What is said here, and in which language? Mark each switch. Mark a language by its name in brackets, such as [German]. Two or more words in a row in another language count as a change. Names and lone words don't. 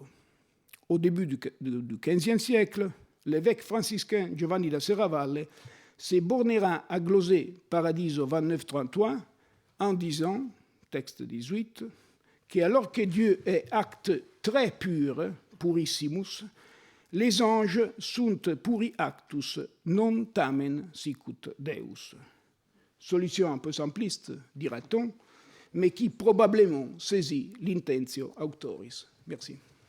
[French] Au début du XVe siècle, l'évêque franciscain Giovanni da Serravalle se bornera à gloser Paradiso 29-33 en disant, texte 18, qu'alors que Dieu est acte très pur, purissimus, les anges [Latin] sunt puri actus, non tamen sicut Deus. [French] Solution un peu simpliste, dira-t-on, mais qui probablement saisit l' [Latin] intentio autoris. [French] Merci.